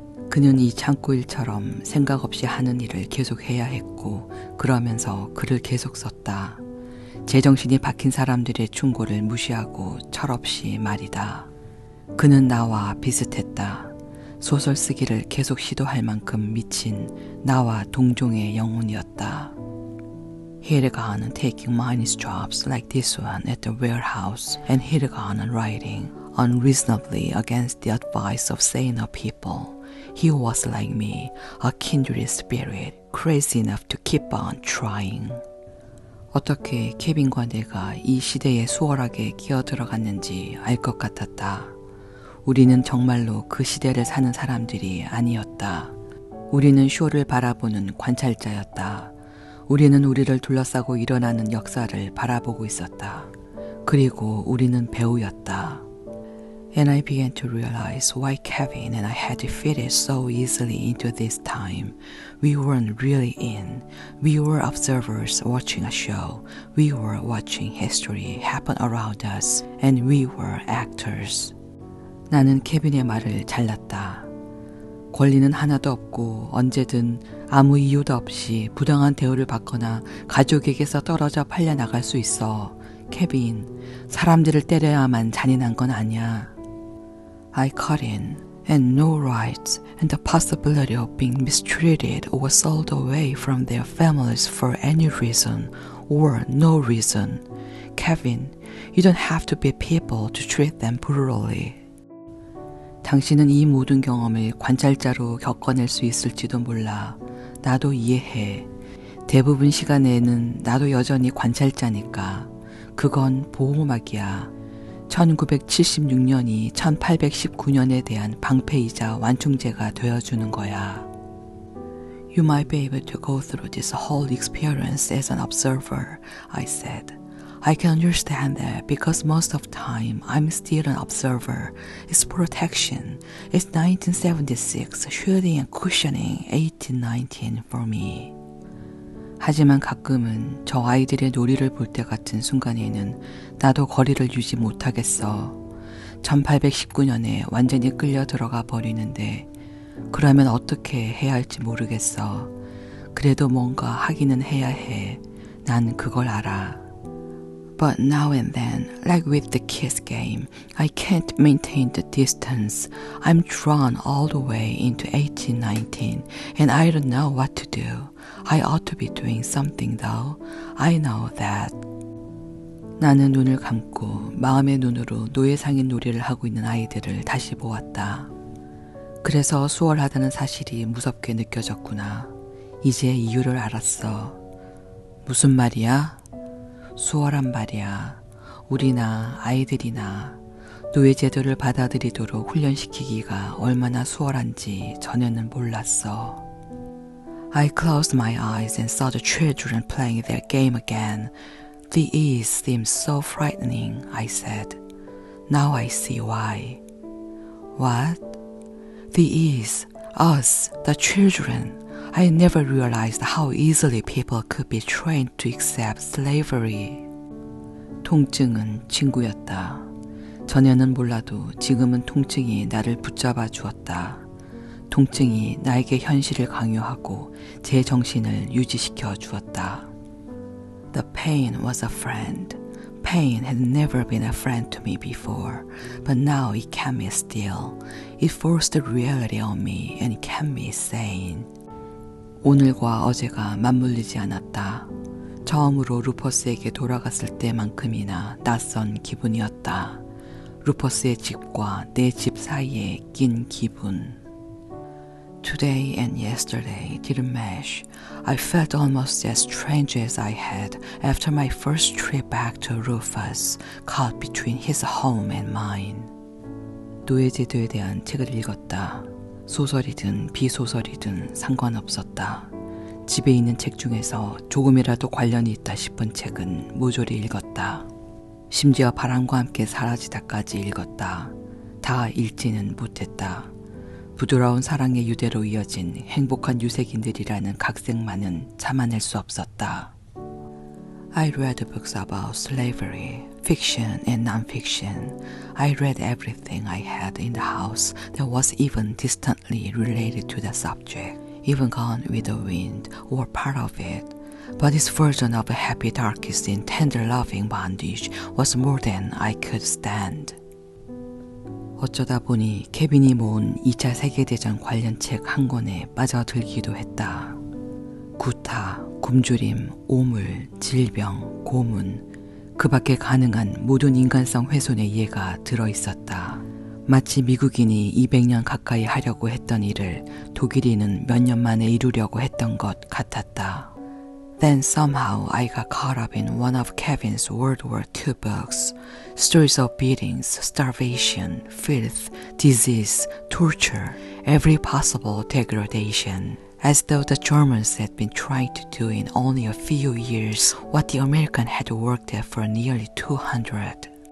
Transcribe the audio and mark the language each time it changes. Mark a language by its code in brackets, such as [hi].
[ko] 그는 이 창고일처럼 생각 없이 하는 일을 계속해야 했고 그러면서 글을 계속 썼다. 제정신이 박힌 사람들의 충고를 무시하고 철없이 말이다. 그는 나와 비슷했다. 소설 쓰기를 계속 시도할 만큼 미친 나와 동종의 영혼이었다. [en] He had gone on taking minus jobs like this one at the warehouse, and he had gone on writing unreasonably against the advice of saner people. He was like me, a kindred spirit, crazy enough to keep on trying. [ko] 어떻게 케빈과 내가 이 시대에 수월하게 끼어들어갔는지 알 것 같았다. 우리는 정말로 그 시대를 사는 사람들이 아니었다. 우리는 쇼를 바라보는 관찰자였다. 우리는 우리를 둘러싸고 일어나는 역사를 바라보고 있었다. 그리고 우리는 배우였다. [en] And I began to realize why Kevin and I had fitted so easily into this time. We weren't really in. We were observers watching a show. We were watching history happen around us. And we were actors. [ko] 나는 케빈의 말을 잘랐다. 권리는 하나도 없고 언제든 아무 이유도 없이 부당한 대우를 받거나 가족에게서 떨어져 팔려나갈 수 있어. 케빈, 사람들을 때려야만 잔인한 건 아니야. [en] I cut in, and no rights and the possibility of being mistreated or sold away from their families for any reason or no reason. Kevin, you don't have to be people to treat them brutally. [ko] 당신은 이 모든 경험을 관찰자로 겪어낼 수 있을지도 몰라. 나도 이해해. 대부분 시간에는 나도 여전히 관찰자니까. 그건 보호막이야. 1976년이 1819년에 대한 방패이자 완충제가 되어주는 거야. [en] You might be able to go through this whole experience as an observer, I said. I can understand that because most of the time I'm still an observer. It's protection. It's 1976, shooting and cushioning 1819 for me. [ko] 하지만 가끔은 저 아이들의 놀이를 볼 때 같은 순간에는 나도 거리를 유지 못하겠어. 1819년에 완전히 끌려 들어가 버리는데 그러면 어떻게 해야 할지 모르겠어. 그래도 뭔가 하기는 해야 해. 난 그걸 알아. [en] But now and then, like with the kiss game, I can't maintain the distance. I'm drawn all the way into 1819, and I don't know what to do. I ought to be doing something though. I know that. [ko] 나는 눈을 감고 마음의 눈으로 노예상인 놀이를 하고 있는 아이들을 다시 보았다. 그래서 수월하다는 사실이 무섭게 느껴졌구나. 이제 이유를 알았어. 무슨 말이야? 수월한 말이야. 우리나 아이들이나 노예제도를 받아들이도록 훈련시키기가 얼마나 수월한지 전에는 몰랐어. [en] I closed my eyes and saw the children playing their game again. The ease seemed so frightening, I said. Now I see why. What? The ease, us, the children. I never realized how easily people could be trained to accept slavery. [ko] 통증은 친구였다. 전에는 몰라도 지금은 통증이 나를 붙잡아 주었다. 통증이 나에게 현실을 강요하고 제 정신을 유지시켜 주었다. [en] The pain was a friend. Pain had never been a friend to me before, but now it kept me still. It forced the reality on me and it kept me sane. [ko] 오늘과 어제가 맞물리지 않았다. 처음으로 루퍼스에게 돌아갔을 때만큼이나 낯선 기분이었다. 루퍼스의 집과 내 집 사이에 낀 기분. [en] Today and yesterday didn't mesh. I felt almost as strange as I had after my first trip back to Rufus, caught between his home and mine. [ko] 노예제도에 대한 책을 읽었다. 소설이든 비소설이든 상관없었다. 집에 있는 책 중에서 조금이라도 관련이 있다 싶은 책은 모조리 읽었다. 심지어 바람과 함께 사라지다까지 읽었다. 다 읽지는 못했다. 부드러운 사랑의 유대로 이어진 행복한 유색인들이라는 각색만은 참아낼 수 없었다. [en] I read books about slavery, fiction and non-fiction. I read everything I had in the house that was even distantly related to the subject, even Gone with the Wind or part of it. But his version of a happy darkest in tender loving bondage was more than I could stand. [ko] 어쩌다 보니 케빈이 모은 2차 세계대전 관련 책 한 권에 빠져들기도 했다. 구타, 굶주림, 오물, 질병, 고문, 그 밖에 가능한 모든 인간성 훼손의 예가 들어있었다. 마치 미국인이 200년 가까이 하려고 했던 일을 독일인은 몇 년 만에 이루려고 했던 것 같았다. [en] Then somehow I got caught up in one of Kevin's World War II books. Stories of beatings, starvation, filth, disease, torture, every possible degradation. As though the Germans had been trying to do in only a few years what the American had worked at for nearly 200.